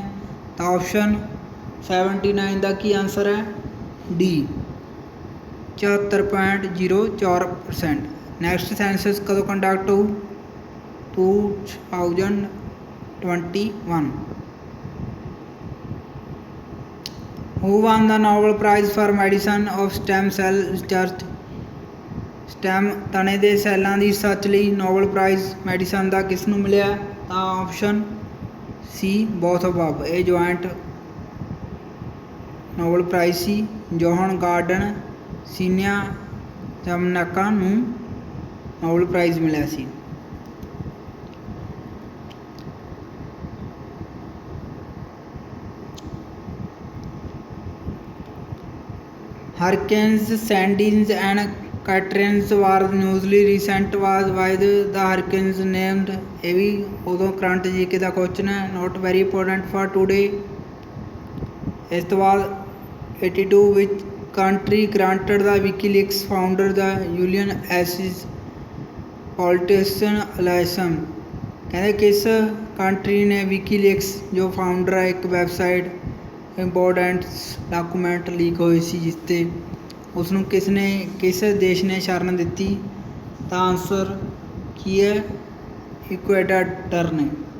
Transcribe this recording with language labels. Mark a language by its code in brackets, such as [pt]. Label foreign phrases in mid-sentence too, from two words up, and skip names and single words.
[pa] ਤਾਂ ਆਪਸ਼ਨ 79 ਦਾ ਕੀ ਆਨਸਰ ਹੈ, D 74.04%। [en] next census [pa] ਕਦੋਂ ਕੰਡਕਟ ਹੋਊ, 2021। [en] Who won the Nobel Prize for Medicine of Stem Cell Research [pa] ਸਟੈਮ ਤਣੇ ਦੇ ਸੈੱਲਾਂ ਦੀ ਰਿਸਰਚ ਲਈ ਨੋਬਲ ਪ੍ਰਾਈਜ਼ ਮੈਡੀਸਨ ਦਾ ਕਿਸ ਨੂੰ ਮਿਲਿਆ? ਤਾਂ ਆਪਸ਼ਨ ਸੀ [en] both above. [pa] ਇਹ ਜੁਆਇੰਟ ਨੋਬਲ ਪ੍ਰਾਈਜ਼ ਸੀ। ਜੋਹਨ ਗਾਰਡਨ ਸੀਨੀਆ ਜਮਨਾਕਾ ਨੂੰ ਨੋਬਲ ਪ੍ਰਾਈਜ਼ ਮਿਲਿਆ ਸੀ। [en] Hurricanes Sandins and Katrina were unusually recent was why the hurricanes named। [pa] ਇਹ ਵੀ ਉਦੋਂ [en] current GK [pa] ਦਾ ਕੁਐਸਚਨ ਹੈ, [en] not very important for today। [pa] ਇਸ ਤੋਂ ਬਾਅਦ [en] 82 which country granted the WikiLeaks founder the Julian Assange politician license। [pa] ਕਹਿੰਦੇ ਕਿਸ ਕੰਟਰੀ ਨੇ ਵਿਕੀਲੀਕਸ ਜੋ ਫਾਊਂਡਰ ਹੈ ਇੱਕ [en] website important document [pa] ਲੀਕ ਹੋਏ ਸੀ ਜਿਸ 'ਤੇ ਉਸਨੂੰ ਕਿਸ ਦੇਸ਼ ਨੇ ਸ਼ਰਨ ਦਿੱਤੀ? ਤਾਂ ਆਂਸਰ ਕੀ ਹੈ? ਇਕੁਏਡਾਰ ਨੇ।